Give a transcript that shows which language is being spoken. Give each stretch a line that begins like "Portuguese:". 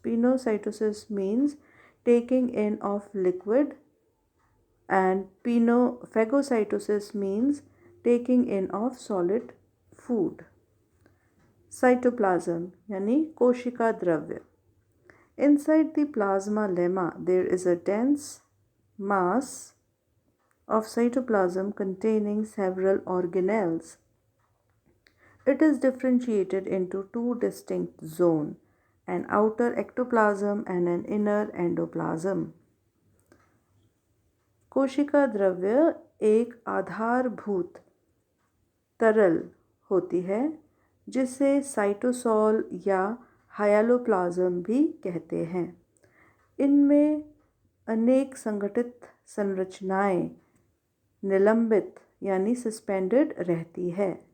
English: Pinocytosis means taking in of liquid and phagocytosis means taking in of solid food.
Hindi: Cytoplasm यानी कोशिका द्रव्य.
English: Inside the plasma lemma there is a dense mass of cytoplasm containing several organelles. It is differentiated into two distinct zones, an outer ectoplasm and an inner endoplasm.
Hindi: कोशिका द्रव्य एक आधारभूत तरल होती है, जिसे साइटोसोल या हाइलोप्लाज्म भी कहते हैं। इनमें अनेक संगठित संरचनाएं निलंबित यानी सस्पेंडेड रहती है।